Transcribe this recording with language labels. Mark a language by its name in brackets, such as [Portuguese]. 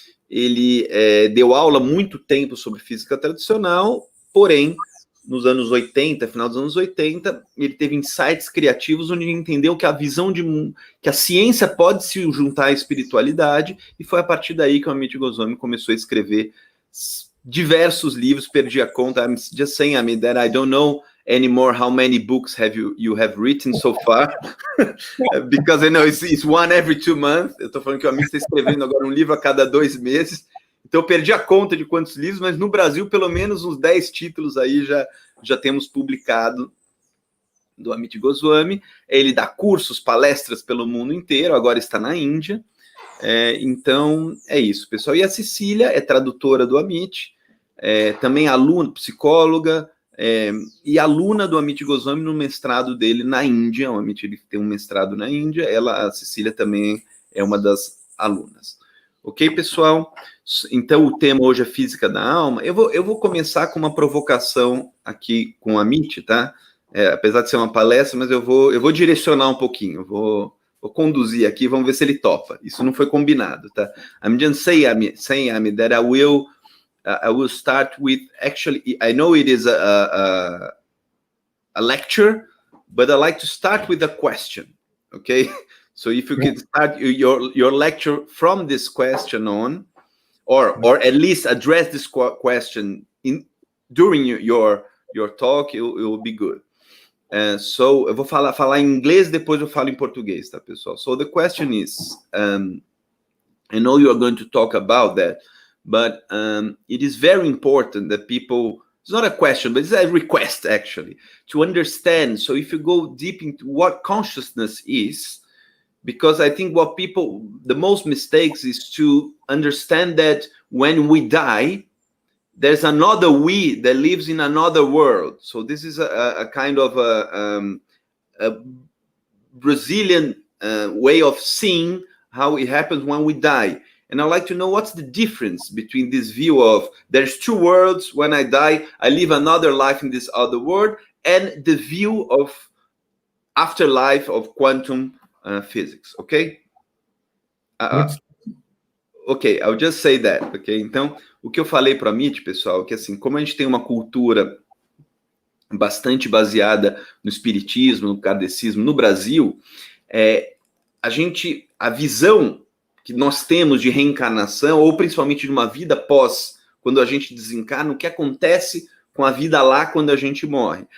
[Portuguese] Ele deu aula há muito tempo sobre física tradicional, porém nos anos 80, final dos anos 80, ele teve insights criativos onde ele entendeu que a visão de mundo, que a ciência pode se juntar à espiritualidade, e foi a partir daí que o Amit Goswami começou a escrever diversos livros. Perdi a conta. [English] I'm just saying, Amit, that I don't know anymore how many books you have written so far, because I know it's one every 2 months. [Portuguese] Eu estou falando que o Amit está escrevendo agora um livro a cada 2 meses, então eu perdi a conta de quantos livros, mas no Brasil pelo menos uns 10 títulos aí já temos publicado do Amit Goswami. Ele dá cursos, palestras pelo mundo inteiro, agora está na Índia. Então é isso, pessoal. E a Cecília é tradutora do Amit, também aluna, psicóloga, e aluna do Amit Goswami no mestrado dele na Índia. O Amit, ele tem um mestrado na Índia, a Cecília também é uma das alunas. Ok, pessoal? Então o tema hoje é física da alma. Eu vou começar com uma provocação aqui com o Amit, tá? Apesar de ser uma palestra, mas eu vou direcionar um pouquinho, vou conduzir aqui, vamos ver se ele topa. Isso não foi combinado, tá? [English] I'm just saying, Amit, that I will start with, actually, I know it is a lecture, but I like to start with a question, okay? So if you could start your lecture from this question on, or at least address this question during your talk, it will be good. [Portuguese] So eu vou falar em inglês, depois eu falo em português, tá, pessoal? [English] So the question is, I know you are going to talk about that, but it is very important that people, it's not a question, but it's a request actually, to understand. So if you go deep into what consciousness is, because I think what people, the most mistakes is to understand that when we die, there's another we that lives in another world. So this is a kind of a Brazilian way of seeing how it happens when we die. And I'd like to know what's the difference between this view of there's 2 worlds, when I die, I live another life in this other world, and the view of afterlife of quantum physics, okay? Ok, I'll just say that, ok? [Portuguese] Então, o que eu falei para a Amit, pessoal, é que assim, como a gente tem uma cultura bastante baseada no espiritismo, no kardecismo, no Brasil, a visão que nós temos de reencarnação, ou principalmente de uma vida pós, quando a gente desencarna, o que acontece com a vida lá quando a gente morre.